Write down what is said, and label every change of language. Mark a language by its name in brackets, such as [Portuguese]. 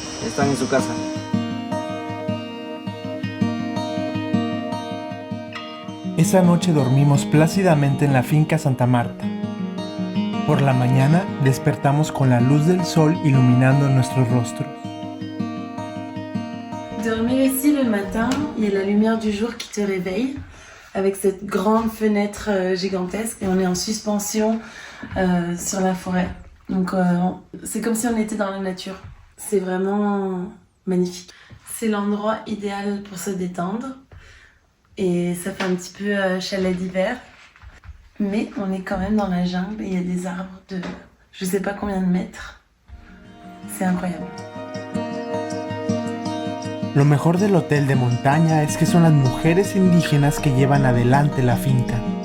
[Spanish] Están en su casa. Esa noche dormimos plácidamente en la finca Santa Marta. Por la mañana despertamos con la luz del sol iluminando nuestros rostros. [French] Dormir ici le matin, il y a la lumière du jour qui te réveille avec cette grande fenêtre gigantesque et on est en suspension sur la forêt. Donc c'est comme si on était dans la nature. C'est vraiment magnifique. C'est l'endroit idéal pour se détendre et ça fait un petit peu chalet d'hiver. Mais on est quand même dans la jungle et il y a des arbres de je sais pas combien de mètres. C'est incroyable. [Spanish] Lo mejor del hotel de montaña es que son las mujeres indígenas que llevan adelante la finca.